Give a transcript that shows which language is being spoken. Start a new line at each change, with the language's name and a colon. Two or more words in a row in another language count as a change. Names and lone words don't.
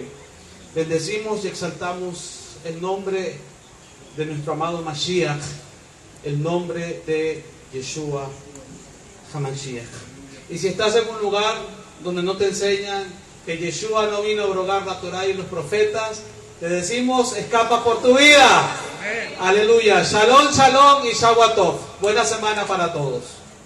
Spanish: Bendecimos y exaltamos el nombre de nuestro amado Mashiach, el nombre de Yeshua HaMashiach. Y si estás en un lugar donde no te enseñan que Yeshua no vino a abrogar la Torá y los profetas, te decimos, escapa por tu vida. Amén. Aleluya.
Hebrew: שלום, שלום y שבועות טוב.
Spanish: Buena semana para todos.